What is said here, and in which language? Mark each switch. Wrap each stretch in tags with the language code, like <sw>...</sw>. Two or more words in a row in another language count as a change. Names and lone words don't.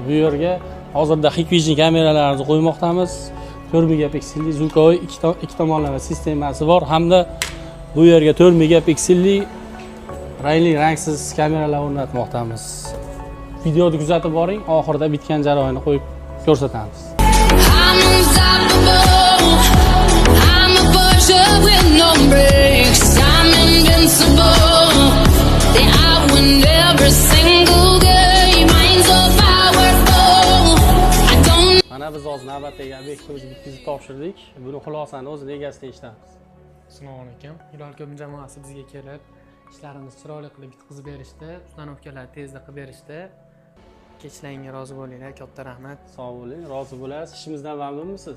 <uz>Bu yerga hozirda Hikvision kameralarini qo'ymoqdamiz. 4 megapikselli звуковой ikki tomonlama sistemasi bor hamda bu yerga 4 megapikselli rangli rangsiz kameralar o'rnatmoqdamiz. Videoni kuzatib boring, oxirida bitgan jarayonni qo'yib ko'rsatamiz.</uz> <en>I'm a Porsche with no brakes. I'm invincible. I win every single game. I'm so powerful. I don't.</en> <uz>Mana biz hozir navbatdagi obyektimizni bitkazib topshirdik. Buni xulosani o'z egasida eshitamiz. Assalomu alaykum. Hilol.com jamoasi bizga kelib, ishlarimizni chiroyli qilib bitkazib berishdi, ustanovkalarni tezda qilib berishdi. Kechlaringga rozi bo'linglar, katta rahmat. Sog' bo'ling, rozi bo'lasiz. Ishimizdan mamnunmisiz?</uz>